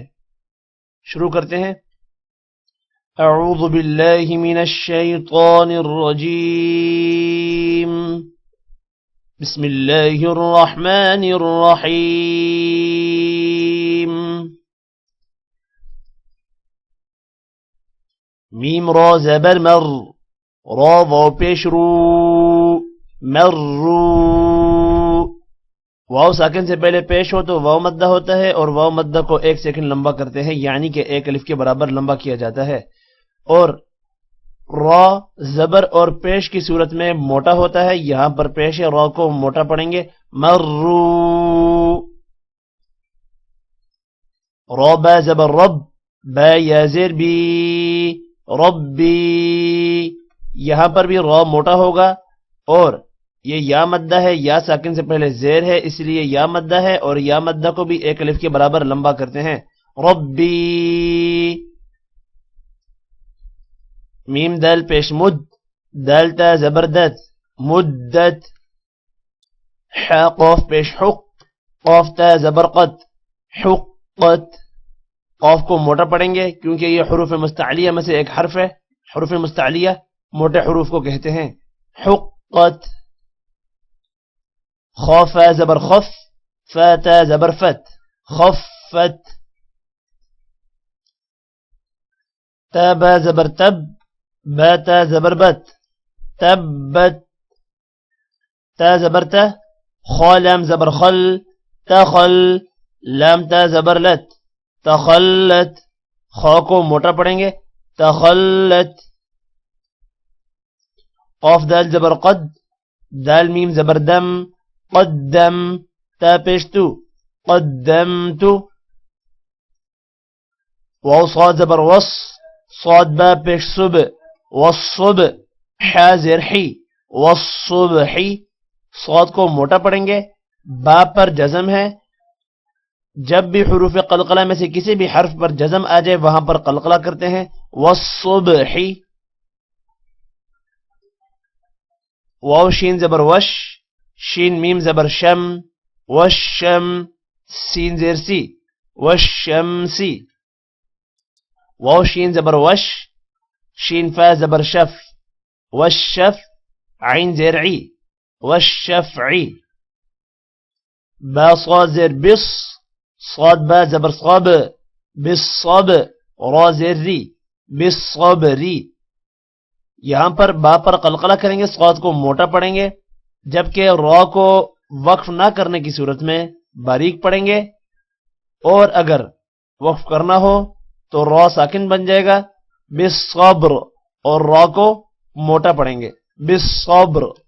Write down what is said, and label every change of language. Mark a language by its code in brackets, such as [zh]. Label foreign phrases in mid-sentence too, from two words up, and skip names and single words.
[ur] شروع کرتے ہیں۔ [ar] اعوذ باللہ من الشیطان الرجیم، بسم اللہ الرحمن الرحیم۔ [ur] میم را زبر مر، را واو پیش رو، مر رو، واو ساکن سے پہلے پیش ہو تو واو مدہ ہوتا ہے، اور واو مدہ کو 1 سیکنڈ لمبا کرتے ہیں، یعنی کہ 1 الف کے برابر لمبا کیا جاتا ہے، اور را زبر اور پیش کی صورت میں موٹا ہوتا ہے۔ یہاں پر پیش ہے، را کو موٹا پڑھیں گے، مرو۔ را با زبر رب، با یا زیر بی، ربی، یہاں پر بھی را موٹا ہوگا، اور یہ یا مدہ ہے، یا ساکن سے پہلے زیر ہے اس لیے یا مدہ ہے، اور یا مدہ کو بھی 1 الف کے برابر لمبا کرتے ہیں، ربی۔ میم دال پیش مد، دال تا زبردت، مدت۔ ح قاف پیش حق، قاف تا زبرقت، حقت۔ قاف کو موٹا پڑھیں گے کیونکہ یہ حروف مستعلیہ میں سے ایک حرف ہے، حروف مستعلیہ موٹے حروف کو کہتے ہیں، حقت۔ خا فا زبر خف، فا تا زبر فت، خفت۔ تا با زبر تب، با تا زبر بت، تبت۔ تا زبر تا، خا لام زبر خل، تخل، لام تا زبر لت، تخلت۔ خا کو موٹا پڑھیں گے، تخلت۔ قاف دال زبر قد، دال میم زبر دم، قدم، تا پیشتو، قدمتو۔ واو صاد زبر وص، صاد با پیش صب، والصب۔ حا زیر حی، والصبحی۔ صاد کو موٹا پڑھیں گے، با پر جزم ہے، جب بھی حروف قلقلہ میں سے کسی بھی حرف پر جزم آ جائے وہاں پر قلقلہ کرتے ہیں، والصبحی۔ واو شین زبر وش، شین میم زبر شم، وشم، سین زیر سی، وشمسی۔ واو شین زبر وش، شین فا زبر شف، وشف، عین زیر عی، وشفعی۔ با صاد زیر بص، صاد با زبر صاب، بالصب، را زیر ری، بالصبری۔ یہاں پر با پر قلقلہ کریں گے، صاد کو موٹا پڑھیں گے، جبکہ را کو وقف نہ کرنے کی صورت میں باریک پڑھیں گے، اور اگر وقف کرنا ہو تو را ساکن بن جائے گا، بالصبر، اور را کو موٹا پڑھیں گے، بالصبر۔